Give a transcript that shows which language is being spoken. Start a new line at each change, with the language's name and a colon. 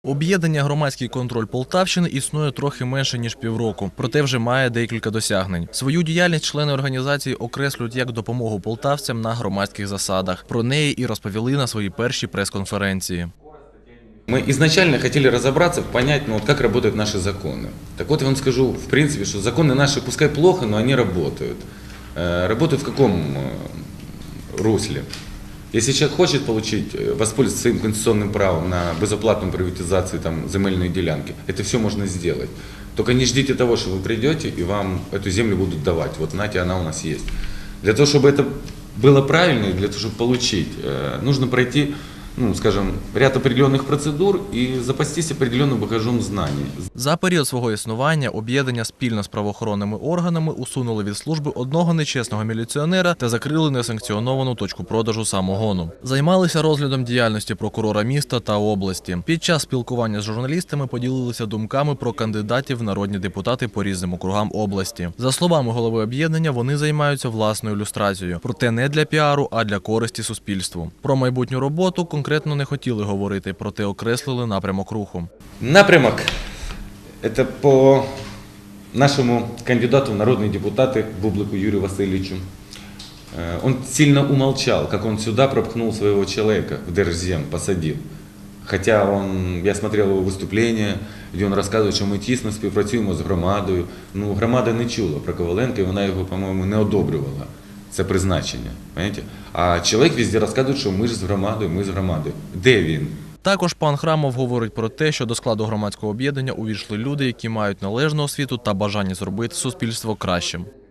Ukrainian: Об'єднання «Громадський контроль Полтавщини» існує трохи менше, ніж півроку, проте вже має декілька досягнень. Свою діяльність члени організації окреслюють як допомогу полтавцям на громадських засадах. Про неї і розповіли на своїй першій прес-конференції.
Russian: Мы изначально хотели разобраться, понять, как работают наши законы. Так вот, я вам скажу, в принципе, что законы наши, пускай плохо, но они работают. Работают в каком русле? Если человек хочет воспользоваться своим конституционным правом на безоплатную приватизацию земельной делянки, это все можно сделать. Только не ждите того, что вы придете и вам эту землю будут давать. Вот, знаете, она у нас есть. Для того, чтобы это было правильно, для того, чтобы получить, нужно пройти, ряд определенных процедур
Ukrainian: і запастись определенним багажом знань. За період свого існування об'єднання спільно з правоохоронними органами усунули від служби одного нечесного міліціонера та закрили несанкціоновану точку продажу самогону. Займалися розглядом діяльності прокурора міста та області. Під час спілкування з журналістами поділилися думками про кандидатів в народні депутати по різним округам області. За словами голови об'єднання, вони займаються власною люстрацією. Проте не для піару, а для користі суспільству. Про майбутню роботу конкретно не хотіли говорити, проте окреслили напрямок руху. Напрямок – це по нашому
Russian: кандидату в народные депутаты Бублику Юрию Васильевичу. Он сильно умолчал, как он сюда пропхнул своего человека, в Держзем посадил. Хотя я смотрел его выступление, где он рассказывает,
Ukrainian: що ми тісно співпрацюємо з громадою. Громада не чула про Коваленка, і вона його, по-моєму, не одобрювала. Це призначення.
Russian: Понимаете?
Ukrainian: А чоловік везде розказує, що ми ж з громадою, ми з громадою. Де він? Також пан Храмов говорить про те, що до складу громадського об'єднання увійшли люди, які мають належну освіту та бажання зробити суспільство кращим.